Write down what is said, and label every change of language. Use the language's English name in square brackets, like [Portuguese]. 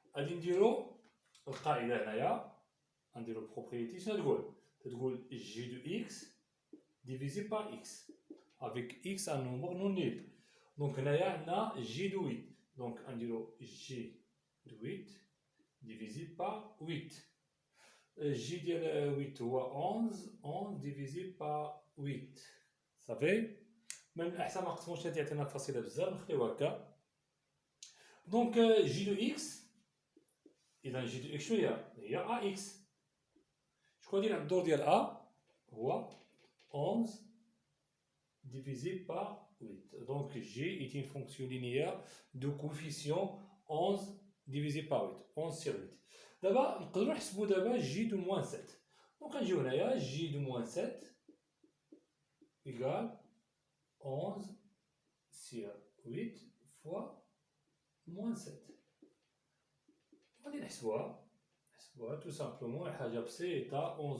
[Arabic] غادي نديرو القاعدة هنايا نديرو البروبريتي شنو تقول [French] G de X divisé par X avec X un nombre non nul. Donc [Arabic] هنايا عندنا [French] G de 8. Donc [Arabic] نديرو [French] G de 8 divisé par 8. J ديال 8 هو 11 divisé par 8 صافي. [Arabic] من الأحسن ما نقسموش هادي عطينا فاصلة بزاف نخليوها هكا. [French] دونك J de X إذا J de X شنو هي AX. [Arabic] شكون ديال الدور ديال A هو 11 [French] divisé par 8. Donc G est une fonction linéaire de coefficient 11 divisé par 8. 11 sur 8. [Arabic] دابا نقدروا نحسبوا دابا [French] J de moins 7. Donc [Arabic] نجيو هنايا [French] J de moins 7 égale 11 sur 8 fois moins 7. [Arabic] غادي نحسبوها [French] tout simplement [Arabic] حاجة بسيطة.